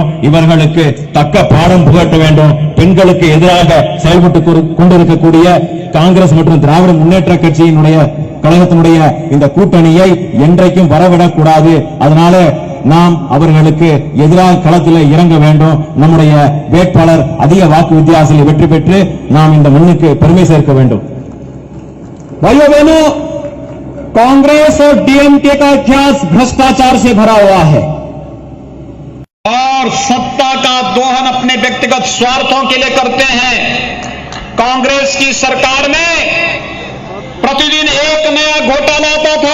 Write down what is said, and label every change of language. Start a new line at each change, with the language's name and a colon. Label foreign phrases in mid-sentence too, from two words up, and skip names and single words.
Tamil: இவர்களுக்கு தக்க பாடம் புகட்ட வேண்டும். பெண்களுக்கு எதிராக செயல்பட்டு கொண்டிருக்கக்கூடிய காங்கிரஸ் மற்றும் திராவிட முன்னேற்ற கட்சியினுடைய கழகத்தினுடைய இந்த கூட்டணியை என்றைக்கும் வரவிடக்கூடாது. அதனால நாம் அவர்களுக்கு எதிராக களத்தில் இறங்க வேண்டும். நம்முடைய வேட்பாளர் அதிக வாக்கு வித்தியாசத்தில் வெற்றி பெற்று நாம் இந்த மண்ணுக்கு பெருமை சேர்க்க வேண்டும்.
Hindi: भाइयों बहनों, कांग्रेस और डीएमके का इतिहास भ्रष्टाचार से भरा हुआ है और सत्ता का दोहन अपने व्यक्तिगत स्वार्थों के लिए करते हैं। कांग्रेस की सरकार में प्रतिदिन एक नया घोटाला आता था।